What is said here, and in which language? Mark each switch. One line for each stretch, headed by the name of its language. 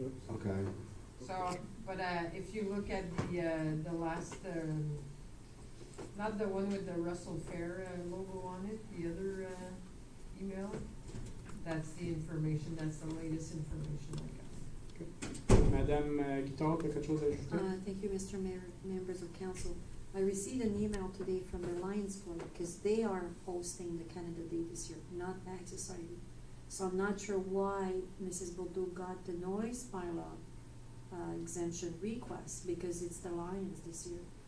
English: Okay. So, but if you look at the last, not the one with the Russell Fair logo on it, the other email, that's the information, that's the latest information I got.
French: Madame Guitard, quelque chose à ajouter?
English: Thank you, Mr. Mayor, members of council. I received an email today from the Lions Club because they are hosting the Canada Day this year, not Ag Society. So I'm not sure why Mrs. Bordeaux got the noise bylaw exemption request, because it's the Lions this year.